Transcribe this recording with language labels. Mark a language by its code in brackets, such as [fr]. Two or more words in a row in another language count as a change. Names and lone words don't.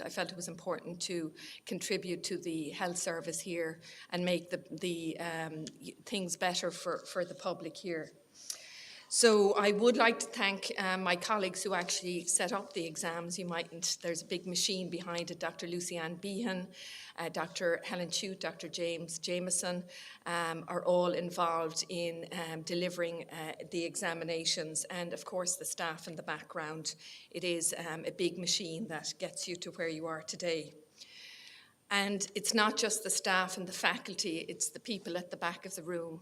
[en] I felt it was important to contribute to the health service here and make the things better for the public here. So I would like to thank my colleagues who actually set up the exams. You mightn't, there's a big machine behind it, Dr. Lucy-Ann Behan, Dr. Helen Chute, Dr. James Jameson are all involved in delivering the examinations, and of course the staff in the background. It is a big machine that gets you to where you are today. And it's not just the staff and the faculty, it's the people at the back of the room.